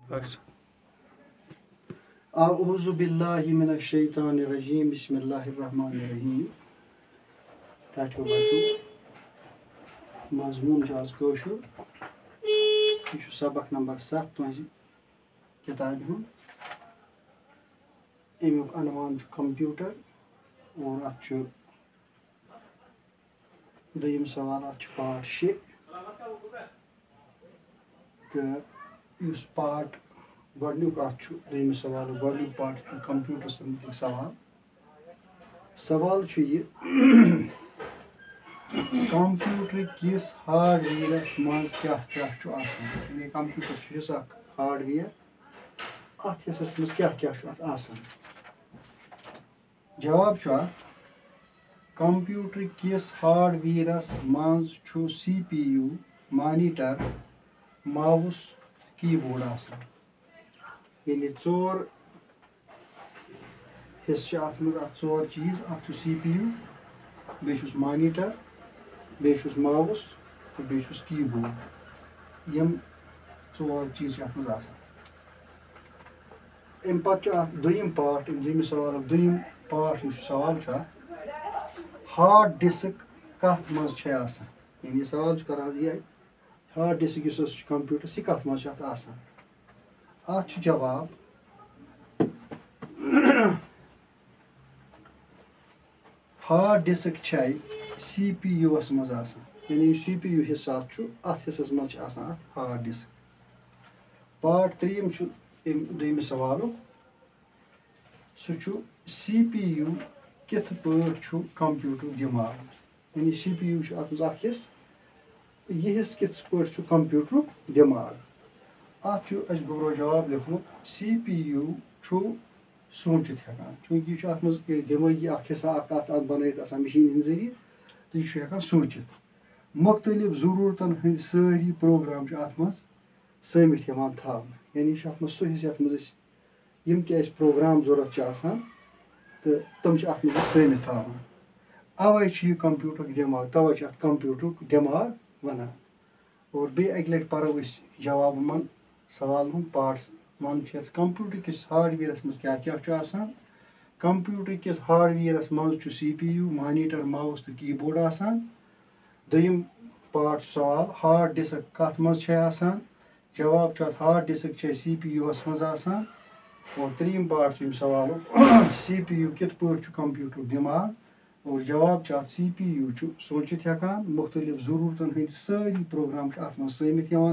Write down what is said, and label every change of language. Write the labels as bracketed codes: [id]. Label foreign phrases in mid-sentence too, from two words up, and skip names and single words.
[ar] أعوذ بالله من الشيطان الرجيم بسم الله الرحمن الرحيم. [ks] टाटो बाटो मजमून आज कौशुर यह सबक नंबर 7 तुज किताब हूँ। अमुक अनवान कंप्यूटर और अत दोयम सवाल अत पार्ट 6 तो पार्ट गोडनुक दोयम सवाल गोडनुक पार्ट कंप्यूटर से मुतलिक सवाल यह कंप्यूटर किस हार्डवेयरस मज क्या यानी [en] computer hardware [ks] अत हिस्सस मज क्या जवाब कंप्यूटर किस हार्डवेयरस मज [en] CPU monitor mouse keyboard [ks] यानी 4 हिस्से अत 4 चीज अत CPU बेचुस मॉनिटर बेचुस माउस तो बेचुस कीबोर्ड यम 4 चीज अत अम दोयम पार्ट दोयम सवाल दोयम पार्ट सवाल [en] hard disk [ks] कत मज यानी सवाल करान यह [en] hard disk computer [ks] सह कत मज अत जवाब [en] hard disk CPU [ks] मज यानी CPU हिस्सा अत हिस्सस मज [en] hard disk. [ks] पार्ट 3 दोयम सवाल CPU कित पे कंप्यूटर दिमाग यानी CPU अत हिस्स यह हिस्स कित पे कंप्यूटर दिमाग अत गोबरो जवाब लिखमुत CPU सोचित हेकान चूंकि अत दिमागी हिस्सा बनत मशीन हंद जरिए तो यह सोचित मुख्तलिफ जरूरतन हंद सारी प्रोग्राम अत समित यानी अत सह हिस्स यथ मज यम ते प्रोग्राम जरूरत तो तम अत समित अवै यह कंप्यूटर दिमाग तवै अत कंप्यूटर दिमाग वनान और बे अक लट परो जवाब मन सवाल पार्ट 1 कंप्यूटर किस हार्डवेयरस मज क्या कंप्यूटर किस हार्डवेयरस मज [en] CPU monitor mouse [ks] तो कीबोर्ड दोयम पार्ट सवाल [en] hard disk [ks] कत मज जवाब [en] hard disk CPU [ks] मज और 3 पार्ट सवाल CPU कित पे कंप्यूटर दिमाग और जवाब CPU सोचित हेकान मुख्तलिफ जरूरतन हंद सारी प्रोग्राम अत समित